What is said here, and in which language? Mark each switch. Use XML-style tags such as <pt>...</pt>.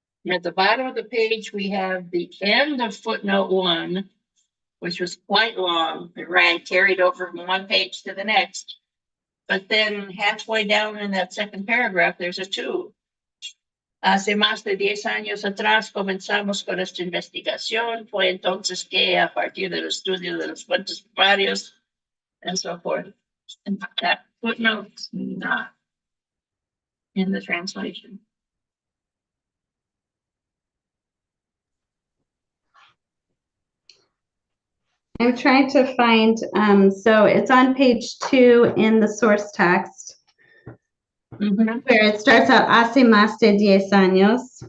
<en>At the bottom of the page, we have the end of footnote 1, which was quite long. It carried over from one page to the next. But then halfway down in that second paragraph, there's a 2.</en> <es>Hace más de 10 años atrás comenzamos con esta investigación. Fue entonces que a partir del estudio de los fuentes primarios</es> <en>and so forth. And that footnote's not in the translation. I'm trying to find, so it's on page 2 in the source text, where it starts out,</en> <es>hace más de 10 años.</es>